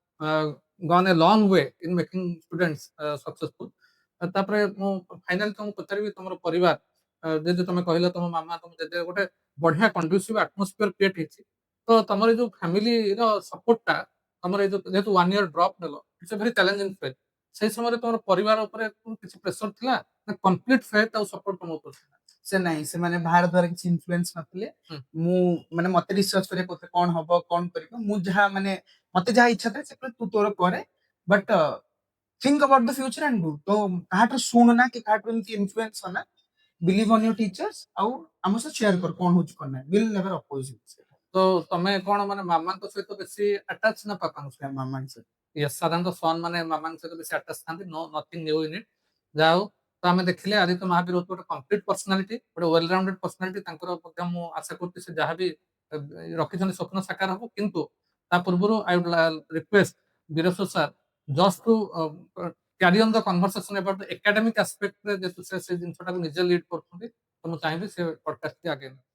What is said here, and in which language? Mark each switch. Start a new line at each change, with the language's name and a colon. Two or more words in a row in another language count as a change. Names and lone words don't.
English: gone a long way in making students successful
Odia: ତାପରେ ମୁଁ ଫାଇନାଲି ତମକୁ ପଚାରିବି ତମର ପରିବାର ଯେହେତୁ ତମେ କହିଲ ତମ ମାମା ତମ ଜେଜେ ଗୋଟେ ବଢିଆ
English: conducive atmosphere create
Odia: ହେଇଛି ତ ତମର ଏ ଯୋଉ ଫ୍ୟାମିଲିର ସପୋର୍ଟଟା ତମର ଏ ଯୋଉ ଯେହେତୁ 1
English: year drop
Odia: ନେଲ
English: it's a very challenging phase
Odia: ସେଇ ସମୟରେ ତମର ପରିବାର ଉପରେ କିଛି ପ୍ରେସର ଥିଲା ନା
English: complete faith
Odia: ଆଉ ସପୋର୍ଟ ତମ ଉପରେ ଥିଲା? ସେ ନାହିଁ ସେମାନେ ବାହାର ଦ୍ୱାରା କିଛି ଇନଫ୍ଲୁଏନ୍ସ ନଥିଲେ ହୁଁ। ମୁଁ ମାନେ ମତେ ରିସର୍ଚ୍ଚ କରିବାକୁ କହୁଥିଲେ କଣ ହବ କଣ କରିବ ମୁଁ ଯାହା ମାନେ ମତେ ଯାହା ଇଚ୍ଛା ଥାଏ ସେ କହିଲେ ତୁ ତୋର କରେ
English: but think about the future and do
Odia: तो କାହାଠୁ ଶୁଣନା କି କାହାଠୁ ଏମିତି ଇନଫ୍ଲୁଏନ୍ସ ହନା
English: believe on your teachers
Odia: ଆଉ ଆମ ସହ ସେୟାର କର କଣ ହଉଛି କଣ ନାହିଁ
English: will never oppose
Odia: ତ ତମେ କଣ ମାନେ ମାମାଙ୍କ ସହିତ ବେଶୀ ଆଟାଚ ନା ପାପାଙ୍କ ସହିତ? ମାମା ସହିତ ୟେସ୍ ସାଧାରଣତଃ ସନ୍ ମାନେ ମାମାଙ୍କ ସହିତ ବେଶୀ ଆଟାଚ ଥାନ୍ତି
English: no nothing new in it
Odia: ଯାହା ହଉ ତ ଆମେ ଦେଖିଲେ ଆଦିତ୍ୟ ମହାବୀର ହଉଛି ଗୋଟେ
English: complete personality
Odia: ଗୋଟେ
English: well rounded personality
Odia: ତାଙ୍କର ମଧ୍ୟ ମୁଁ ଆଶା କରୁଛି ସେ ଯାହା ବି ରଖିଛନ୍ତି ସ୍ୱପ୍ନ ସାକାର ହବ କିନ୍ତୁ ତା ପୂର୍ବରୁ
English: I would request ବୀରେଶ୍ୱର sir just to carry on the conversation about the academic aspectରେ
Odia: ଯେହେତୁ ସେ ଜିନିଷଟାକୁ ନିଜେ ଲିଡ୍ କରୁଛନ୍ତି ତ ମୁଁ ଚାହିଁବି ସେ ପଡକାଷ୍ଟଟି ଆଗେଇ